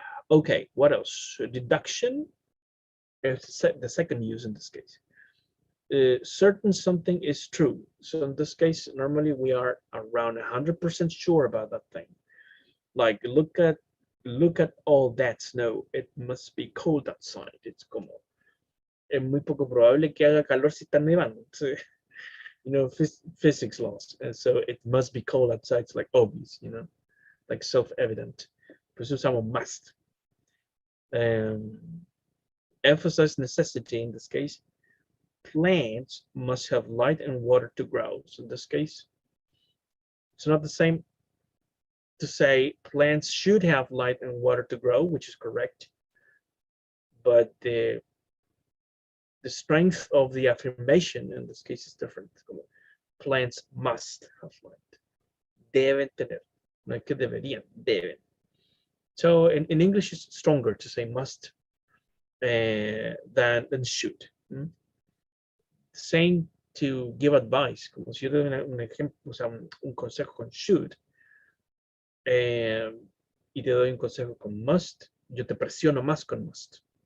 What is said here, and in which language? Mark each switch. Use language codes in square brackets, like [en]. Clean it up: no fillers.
[en] Okay, what else? Deduction is the second use in this case. Certain something is true. So in this case, normally we are around 100% sure about that thing. Like look at all that snow. It must be cold outside. It's [es] como es muy poco probable que haga calor si está nevando. [en] So, you know, physics laws. And so it must be cold outside. It's like obvious, you know, like self-evident. [es] Pues usamos [en] must. Emphasize necessity in this case. Plants must have light and water to grow. So in this case, it's not the same to say plants should have light and water to grow, which is correct. But the strength of the affirmation in this case is different. Plants must have light. [es] Deben tener. No es que deberían, deben. [en] So in English, it's stronger to say must than should. Same to give advice. [es] Como si yo doy un ejemplo, o sea, un consejo con should, y te doy un consejo con must, yo te presiono más con must.